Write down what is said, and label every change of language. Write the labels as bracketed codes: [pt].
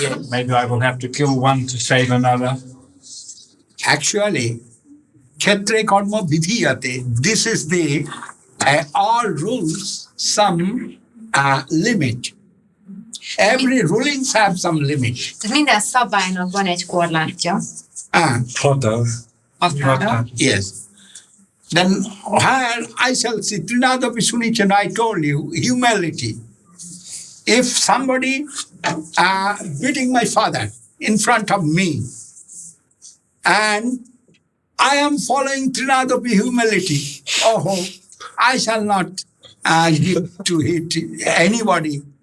[en] Maybe I will have to kill one to save another. Actually, [sa] Kshetre Karma Vidhiyate, [en] this is the all rules, some limit. Every rulings have some limit. [hu] Tehát minden szabálynak van egy korlátja. Határ. [en] Yes. Then where I shall see Trinadapi Sunichan, I told you, humility. If somebody beating my father in front of me, and I am following Trinadapi humility, I shall not give to hit anybody.